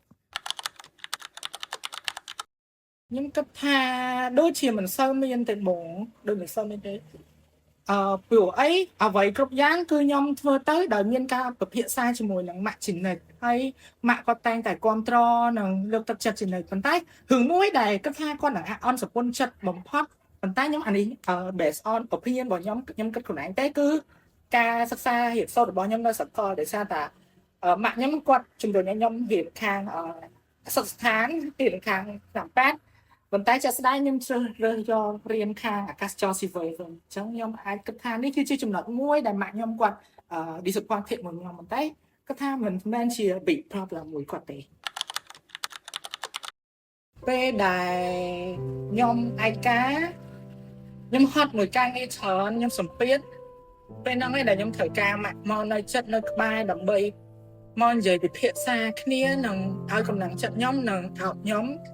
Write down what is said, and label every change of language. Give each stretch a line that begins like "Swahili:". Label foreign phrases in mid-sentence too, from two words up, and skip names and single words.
Khmer: ខ្ញុំគិតថាដូចជាមិនសូវមានទេបងដូចមិនសូវមានទេព្រោះអីអ្វីគ្រប់យ៉ាងគឺខ្ញុំធ្វើទៅដោយមានការពិភាក្សាជាមួយនឹងម៉ាក់ជានិច្ចហើយម៉ាក់គាត់តែង តែគ្រប់គ្រងនិងលើកទឹកចិត្តជានិច្ចប៉ុន្តែរឿងមួយដែលគាត់ថាគាត់នឹងអន់សពុនចិត្តបំផុតប៉ុន្តែខ្ញុំ អានេះ
English: based on opinion
Khmer: របស់ខ្ញុំគិតខ្លួនឯងទេគឺការសិក្សារៀនសូត្ររបស់ខ្ញុំនៅសាកលដោយសារតែម៉ាក់ខ្ញុំគាត់ជំរុញឲ្យខ្ញុំរៀនខាងសិក្សាស្ថានរៀនខាងតាមប៉ាត់ប៉ុន្តែជាក់ស្ដែងខ្ញុំជ្រើសរើសយករៀនខាងអាកាសចរ civil វិញអញ្ចឹងខ្ញុំអាចគិតថានេះគឺជាចំណុចមួយដែលម៉ាក់ខ្ញុំគាត់disappointed មកខ្ញុំប៉ុន្តែគាត់ថាមិនមែនជា
English: big problem
Khmer: មួយគាត់ទេ ពេលដែលខ្ញុំឯកាខ្ញុំហត់មួយការងារច្រើនខ្ញុំសម្ពាធពេលហ្នឹងឯងដែលខ្ញុំត្រូវការម៉ាក់មកនៅចិត្តនៅក្បែរដើម្បីមកនិយាយពិភាក្សាគ្នានិងឲ្យកម្លាំងចិត្តខ្ញុំនិងថោកខ្ញុំ